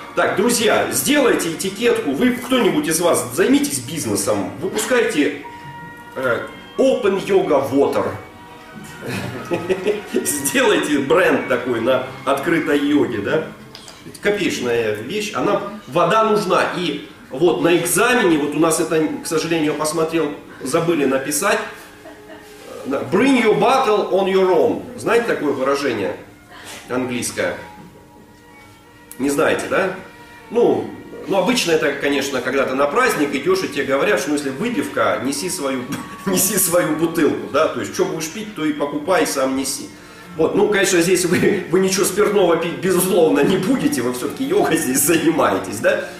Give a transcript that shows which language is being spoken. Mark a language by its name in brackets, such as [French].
[Russian] Так, друзья, сделайте этикетку, вы, кто-нибудь из вас, займитесь бизнесом, выпускайте Open Yoga Water. Сделайте бренд такой на открытой йоге, да? Копеечная вещь, она, вода нужна, и… Вот, на экзамене, вот у нас это, к сожалению, посмотрел, забыли написать. [English] Bring your bottle on your own. [Russian] Знаете такое выражение английское? Не знаете, да? Ну, обычно это, конечно, когда ты на праздник идешь, и тебе говорят, что, ну, если выпивка, неси свою бутылку, да? То есть, что будешь пить, то и покупай, и сам неси. Вот, ну, конечно, здесь вы ничего спиртного пить, безусловно, не будете, вы все-таки йогой здесь занимаетесь, да?